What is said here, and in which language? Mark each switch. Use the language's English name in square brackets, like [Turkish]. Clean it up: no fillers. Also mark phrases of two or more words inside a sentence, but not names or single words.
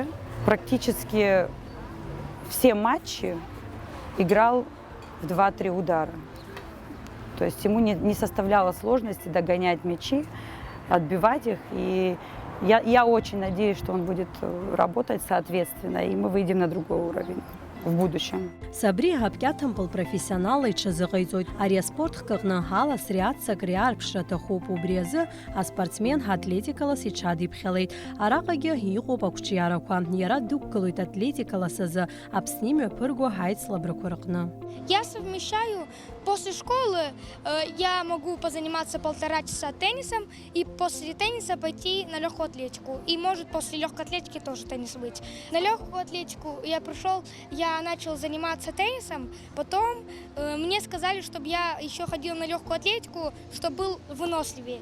[Russian] Практически все матчи играл в 2-3 удара. То есть ему не составляло сложности догонять мячи, отбивать их. И я очень надеюсь, что он будет работать соответственно, и мы выйдем на другой уровень в будущем. [Abkhazian] Сабри ҳаԥкьаҭымпыл профессионалла иҽазыҟаиҵоит. Ари аспорт хкыҟны ҳалас риаццакра иаарԥшра аҭахуп. Убри азы аспортсмен ҳатлетикалас иҽадиԥхьалеит. Араҟагьы иҟоуп ақәҿиарақәа. Иара дықәгылоит атлетикалас азы Аԥсны имҩаԥырго ҳаицлабрақәа рҟны. [Russian] Я совмещаю после школы, я могу позаниматься 1,5 часа теннисом и после тенниса пойти на легкую атлетику. И может после легкой атлетики тоже теннис быть. На легкую атлетику я начал заниматься теннисом, потом мне сказали, чтобы я еще ходил на легкую атлетику, чтобы был выносливее.